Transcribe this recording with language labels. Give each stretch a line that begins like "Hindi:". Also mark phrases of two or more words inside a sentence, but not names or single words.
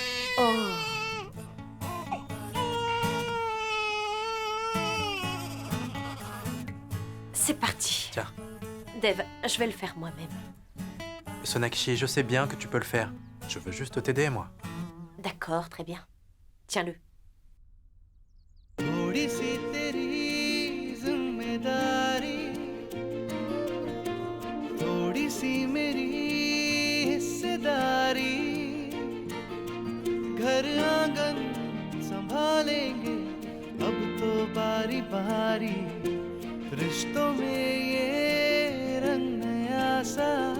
French: Oh. C'est parti. Tiens, Dev, je vais le faire moi-même. Sonakshi, je sais bien que tu peux le faire. Je veux juste t'aider, moi. D'accord, très bien. Tiens-le.
Hindi: थोड़ी सी तेरी जिम्मेदारी थोड़ी सी मेरी हिस्सेदारी घर आंगन संभालेंगे अब तो बारी बारी रिश्तों में ये रंग नया सा